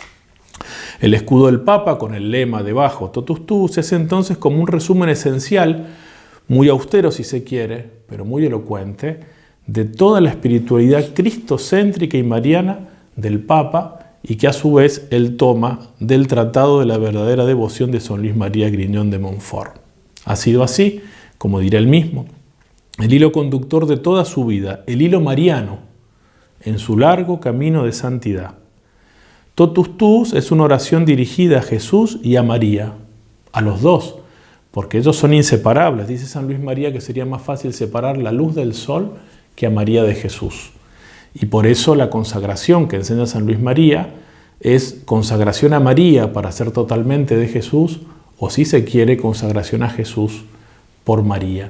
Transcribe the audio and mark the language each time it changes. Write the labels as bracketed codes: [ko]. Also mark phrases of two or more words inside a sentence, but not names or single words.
[es] El escudo del Papa, con el lema debajo, [la] Totus Tuus, [es] es entonces como un resumen esencial, muy austero si se quiere, pero muy elocuente, de toda la espiritualidad cristocéntrica y mariana del Papa, y que a su vez él toma del Tratado de la verdadera devoción de San Luis María Grignon de Montfort. Ha sido así, como dirá él mismo, el hilo conductor de toda su vida, el hilo mariano, en su largo camino de santidad. [la] Totus tuus [es] es una oración dirigida a Jesús y a María, a los dos, porque ellos son inseparables. Dice San Luis María que sería más fácil separar la luz del sol que a María de Jesús. Y por eso la consagración que enseña San Luis María es consagración a María para ser totalmente de Jesús, o si se quiere, consagración a Jesús por María.